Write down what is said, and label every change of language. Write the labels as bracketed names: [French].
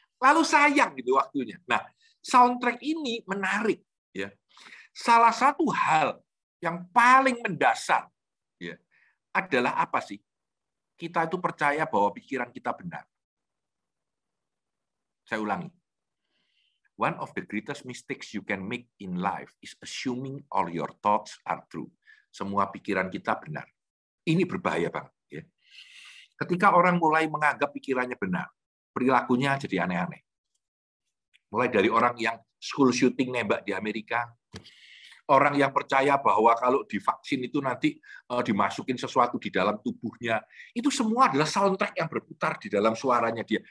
[Indonesian] Lalu sayang gitu waktunya. Nah, soundtrack ini menarik ya. Salah satu hal yang paling mendasar ya adalah apa sih? Kita itu percaya bahwa pikiran kita benar. Saya ulangi. [English] One of the greatest mistakes you can make in life is assuming all your thoughts are true. [Indonesian] Semua pikiran kita benar. Ini berbahaya banget. Ya. Ketika orang mulai menganggap pikirannya benar, perilakunya jadi aneh-aneh. Mulai dari orang yang school shooting nembak di Amerika, orang yang percaya bahwa kalau divaksin itu nanti dimasukin sesuatu di dalam tubuhnya, itu semua adalah soundtrack yang berputar di dalam suaranya dia.